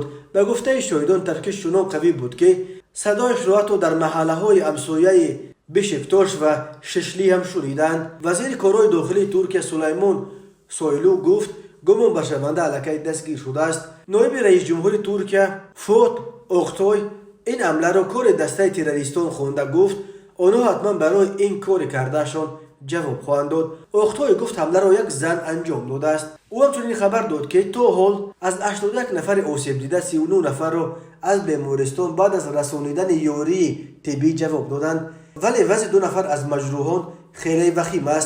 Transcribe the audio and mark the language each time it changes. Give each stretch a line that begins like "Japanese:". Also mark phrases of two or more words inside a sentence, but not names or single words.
Tajik: ба гуфтаи шоҳидон, таркиш чунон қавӣ буд, ки садояшро ҳатто дар маҳаллаҳои ҳамсояи Бешиктош ва Шишлӣ ҳам шуниданд. вазири корҳои дохилии Туркия Сулаймон Сойлу гуфт, гумон ба шаванда аллакай дастгир шудааст. ноиби раисҷумҳури Туркия Фуат Оқтой ин ҳамларо кори дастаи террористон хонда гуфт,
Persian: آنها حتما برای این کار کردهشان جواب خواهند داد. اختای گفت حمله را یک زن انجام داده است. او همچنین خبر داد که تا حال از 81 نفر آسیب دیده 39 نفر را از بیمارستان بعد از رسانیدن یاری طبی جواب دادند، ولی وضع 2 نفر از مجروحان خیلی وخیم است.